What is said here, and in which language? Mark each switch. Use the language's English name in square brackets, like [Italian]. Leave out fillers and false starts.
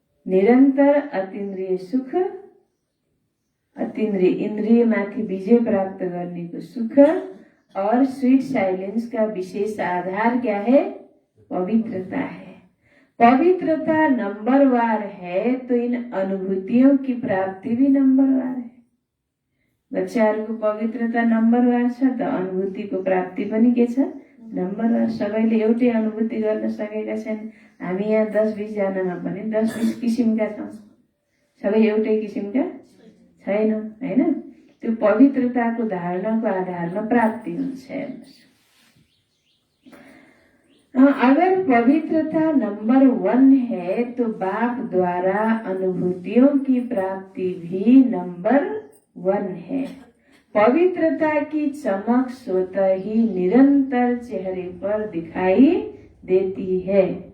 [Hindi] निरंतर अतीन्द्रिय सुख, अतीन्द्रिय इंद्रिय माथि विजय प्राप्त करने को सुख और स्वीट साइलेंस का विशेष आधार क्या है? पवित्रता है। पवित्रता नंबरवार है तो इन अनुभूतियों की प्राप्ति भी नंबरवार है। [Nepali] बच्चाहरूको पवित्रता नंबरवार छ त अनुभूतिको प्राप्ति पनि के छ? नंबरवार। सबैले एउटै अनुभूति गर्न सकेका छन्। हामी यहाँ 10-20 जनामा पनि 10-20 किसिमका छौँ। सबै एउटै किसिमका छैनौँ, हैन? त्यो पवित्रताको धारणाको आधारमा प्राप्ति हुन्छ। हेर्नुस्, [Hindi] अगर पवित्रता नंबर 1 है तो बाप द्वारा अनुभूतियों की प्राप्ति भी नंबर 1 है। पवित्रता की चमक स्वतः ही निरंतर चेहरे पर दिखाई देती है।